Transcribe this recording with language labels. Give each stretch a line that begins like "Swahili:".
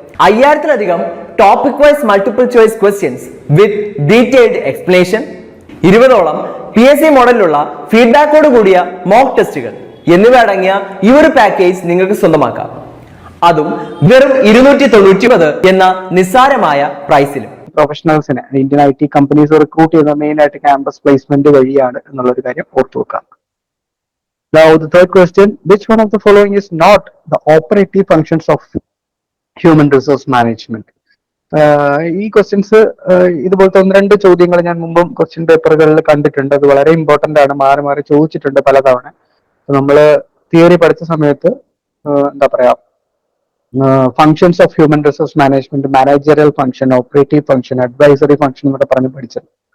Malayalam: 5000-ലധികം topic wise multiple choice questions with detailed explanation, 20ഓളം PSC മോഡലിലുള്ള ഫീഡ്ബാക്കോട് കൂടിയ mock ടെസ്റ്റുകൾ എന്നിവ അടങ്ങിയ ഈ ഒരു പാക്കേജ് നിങ്ങൾക്ക് സ്വന്തമാക്കാം. അതും വെറും 299 എന്ന നിസ്സാരമായ പ്രൈസിലും. പ്രൊഫഷണൽസിനെ ഇന്ത്യൻ IT കമ്പനീസ് റിക്രൂട്ട് ചെയ്യുന്ന മെയിൻ ആയിട്ട് ക്യാമ്പസ് പ്ലേസ്മെന്റ് വഴിയാണ് എന്നുള്ളൊരു കാര്യം ഓർത്തു വെക്കാം.
English: Now the third question, which one of the following is not the operative functions of human resource management?
Malayalam: ഈ ക്വസ്റ്റ്യൻസ് ഇതുപോലത്തെ 1-2 ചോദ്യങ്ങൾ ഞാൻ മുമ്പും ക്വസ്റ്റ്യൻ പേപ്പറുകളിൽ കണ്ടിട്ടുണ്ട്. അത് വളരെ ഇമ്പോർട്ടന്റ് ആണ്, മാറി മാറി ചോദിച്ചിട്ടുണ്ട് പലതവണ. നമ്മള് തിയറി പഠിച്ച സമയത്ത് എന്താ പറയാ functions of human resource management, managerial function, operative function, advisory function എന്നൊക്കെ പറഞ്ഞ് പഠിച്ചത്.